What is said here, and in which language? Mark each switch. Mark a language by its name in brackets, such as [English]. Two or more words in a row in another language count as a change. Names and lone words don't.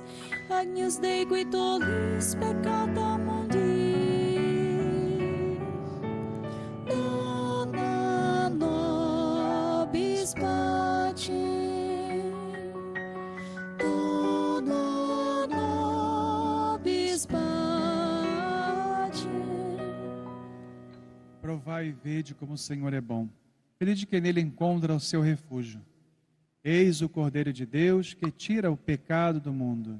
[Latin] Agnus Dei qui tollis peccata mundi, dona nobis pacem, dona nobis pacem. [Portuguese] Provai e vede como o Senhor é bom. Feliz de quem nele encontra o seu refúgio. Eis o Cordeiro de Deus que tira o pecado do mundo.